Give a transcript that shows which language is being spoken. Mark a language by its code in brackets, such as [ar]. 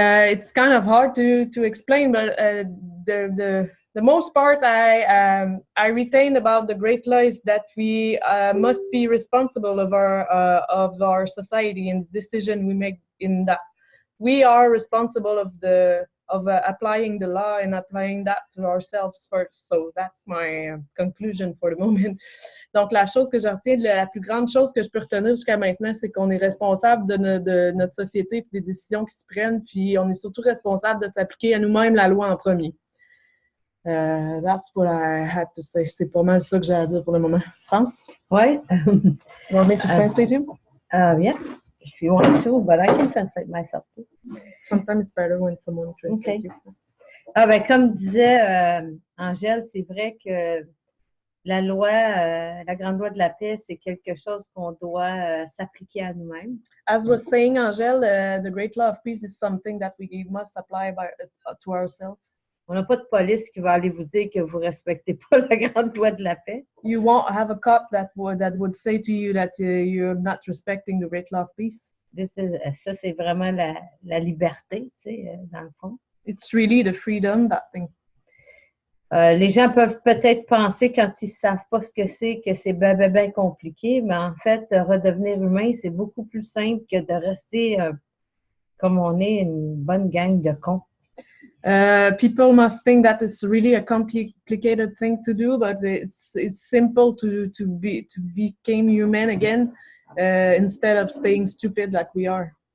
[en] It's kind of hard to explain, but the most part I retained about the Great Law is that we must be responsible of our society and the decision we make in that. We are responsible of applying the law and applying that to ourselves first. So that's my conclusion for the moment. [fr] Donc, la chose que je retiens, la plus grande chose que je peux retenir jusqu'à maintenant, c'est qu'on est responsable de notre société et des décisions qui se prennent, puis on est surtout responsable de s'appliquer à nous-mêmes la loi en premier. [en] That's what I had to say. [fr] C'est pas mal ça que j'ai à dire pour le moment. [en] France? [fr] Oui. [en] You want me to translate you? Yeah, if you want to, but I can translate myself too. Sometimes it's better when someone translates you. [fr] Ah ben, comme disait Angèle, c'est vrai que la loi, la Grande Loi de la Paix, c'est quelque chose qu'on doit s'appliquer à nous-mêmes. [en] As was saying Angèle, the Great Law of Peace is something that we must apply to ourselves. [fr] On n'a pas de police qui va aller vous dire que vous ne respectez pas la Grande Loi de la Paix. [en] You won't have a cop that would say to you that you're not respecting the Great Law of Peace. [fr] Ça, c'est vraiment la liberté, tu sais, dans le fond. [en] It's really the freedom, that thing. [fr] Les gens peuvent peut-être penser, quand ils ne savent pas ce que c'est bien compliqué, mais en fait, redevenir humain, c'est beaucoup plus simple que de rester comme on est, une bonne gang de cons. [en] People must think that it's really a complicated thing to do, but it's simple to become human again instead of staying stupid like we are.